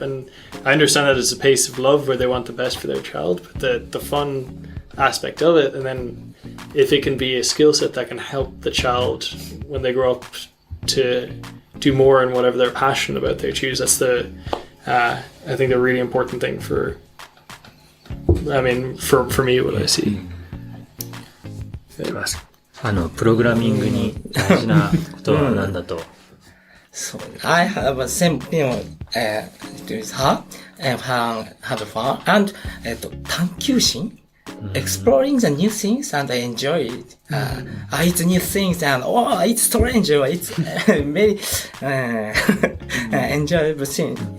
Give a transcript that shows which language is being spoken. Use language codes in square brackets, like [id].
[en] And I understand that it's a pace of love where they want the best for their child, but the fun aspect of it, and then if it can be a skill set that can help the child when they grow up to do more in whatever they're passionate about they choose, that's I think the really important thing for me, what I see. [ja] プログラミングに大事なことは何だと。 [en] So I have a same opinion with her and have fun and 探求心 exploring the new things and I enjoy it. It's new things and it's strange or it's very enjoyable thing.